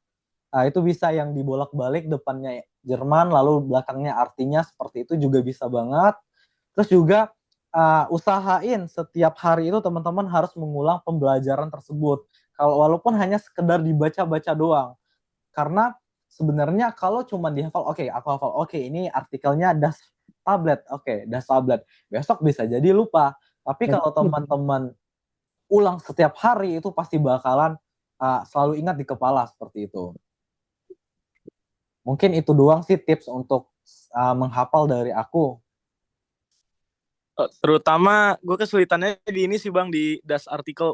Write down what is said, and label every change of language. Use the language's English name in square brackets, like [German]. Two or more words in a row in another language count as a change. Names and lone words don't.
[Indonesian] Itu bisa yang dibolak-balik, depannya Jerman lalu belakangnya artinya, seperti itu juga bisa banget. Terus juga usahain setiap hari itu teman-teman harus mengulang pembelajaran tersebut. Kalau walaupun hanya sekedar dibaca-baca doang. Karena sebenarnya kalau cuma dihafal, aku hafal, ini artikelnya [German] das tablet, das tablet. [Indonesian] Besok bisa jadi lupa. Tapi kalau teman-teman ulang setiap hari itu pasti bakalan selalu ingat di kepala, seperti itu. Mungkin itu doang sih tips untuk menghafal dari aku. Terutama gue kesulitannya di ini sih bang, di [German] das artikel.